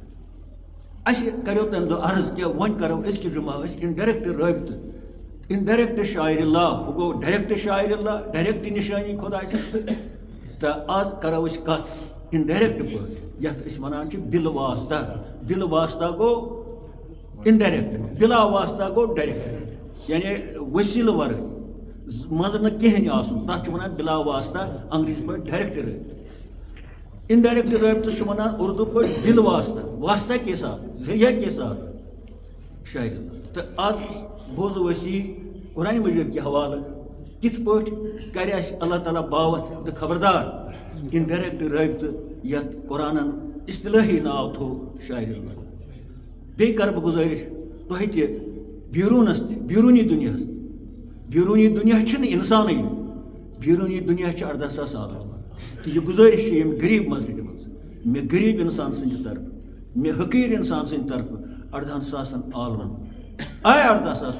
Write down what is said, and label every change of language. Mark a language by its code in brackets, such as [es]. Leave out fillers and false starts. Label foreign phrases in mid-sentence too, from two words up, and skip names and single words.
[ks] اَسہِ کریو تَمہِ دۄہ عرض کہِ وۄنۍ کرو أزکہِ جُمعہ أسۍ اِنڈایریکٹ رٲبطہٕ اِنڈایریکٹ شاعرِ اللہ ہُہ گوٚو ڈایریکٹ شاعرِ اللہ ڈایریکٹ نِشٲنی خۄداے سٕنٛز تہٕ آز کرو أسۍ کتھ اِنڈایریکٹ پٲٹھۍ یتھ أسۍ ونان چھِ بِلواسطہ بِلواسطہ گوٚو اِنڈایریکٹ بِلا واسطہ گوٚو ڈایریکٹ یعنی ؤسیٖلہٕ ورٲے منٛزٕ نہٕ کِہینۍ آسُن تتھ چھِ ونان بِلا واسطہ انگریٖزی پٲٹھۍ ڈایریکٹ رٲبطہٕ اِنڈایریکٹ رٲبطہٕ چھِ ونان اردو پٲٹھۍ بِل واسطہ [ur] واسطہ کے ساتھ ذریعہ کے ساتھ [ks] شاعر تہٕ آز بوزو أسۍ یی قرآنِ مجیٖد کہِ حوالہٕ کِتھ پٲٹھۍ کرِ اَسہِ اللہ تعالیٰ باوَتھ تہٕ خبردار اِنڈایریکٹ رٲبطہٕ یتھ قرآنن اصطلٲحی ناو تھوٚو شاعرِ اللہ بیٚیہِ کرٕ بہٕ گُزٲرِش تۄہہِ تہِ بیروٗنس تہِ بیروٗنی دُنیاہس بیروٗنی دُنیا چھُنہٕ اِنسانٕے بیروٗنی دُنیا چھِ 18,000 عالم تہٕ یہِ گُزٲرِش چھِ ییٚمہِ غریٖب مسجدِ منٛز مےٚ غریٖب اِنسان سٕنٛدِ طرفہٕ مےٚ حقیٖر اِنسان سٕنٛدِ طرفہٕ 18,000 عالمن آے 18,000